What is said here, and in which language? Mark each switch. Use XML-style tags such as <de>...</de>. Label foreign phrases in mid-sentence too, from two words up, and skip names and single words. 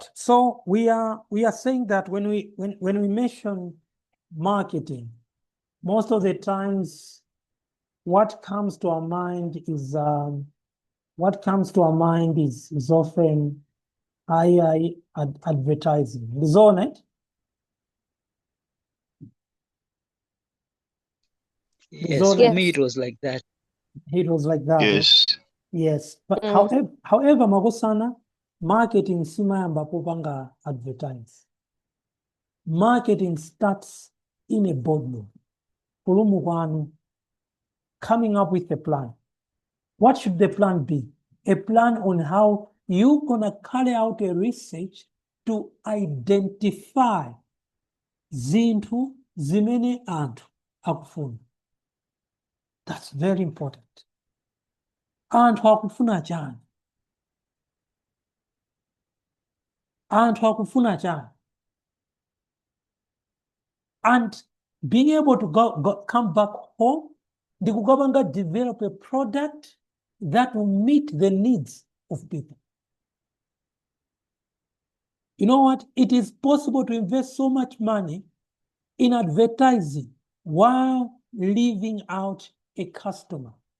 <en>So we are saying that when we mention marketing, most of the times what comes to our mind is often high advertising. Is on it? Yes, for me it was like that. It was like that. Yes. Yes. But however,</en> <ny>Magosana, marketing simayamba kupanga advertise.</ny> <en>Marketing starts in a boardroom. Coming up with a plan. What should the plan be? A plan on how you're gonna carry out a research to identify</en> <ny>zinthu zimene anthu akufuna.</ny> <en>That's very important.</en> <ny>Anthu akufuna chani? Anthu akufuna chani?</ny> <en>And being able to come back home, ndikugabanga develop a product that will meet the needs of people. You know what? It is possible to invest so much money in advertising while leaving out a customer.</en>